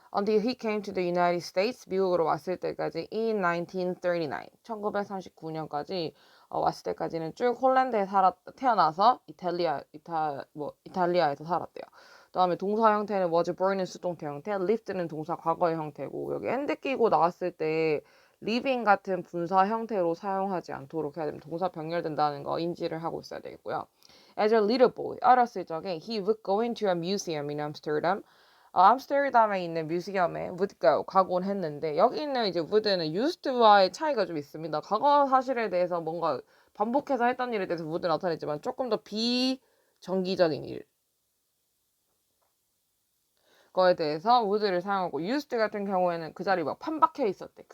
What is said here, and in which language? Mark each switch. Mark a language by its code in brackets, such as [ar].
[en] Until he came to the United States, [ko] 미국으로 왔을 때까지 [en] in 1939, [ko] 1939년까지 왔을 때까지는 쭉 홀란드에 태어나서 이탈리아에서 살았대요. 그다음에 동사 형태는 was born은 수동태 형태, lived는 동사 과거의 형태고 여기 and 끼고 나왔을 때 living 같은 분사 형태로 사용하지 않도록 해야 됩니다. 동사 병렬된다는 거 인지를 하고 있어야 되겠고요. [en] As a little boy, [ko] 어렸을 적에 [en] he would go into a museum in Amsterdam. [ko] 암스테르담에 있는 뮤지엄에 [en] would go, [ko] 가곤 했는데 여기 있는 이제 would는 used와의 차이가 좀 있습니다. 과거 사실에 대해서 뭔가 반복해서 했던 일에 대해서 would 나타냈지만 조금 더 비정기적인 일 거에 대해서 would를 사용하고 used 같은 경우에는 그 자리에 막 판박혀 있었대.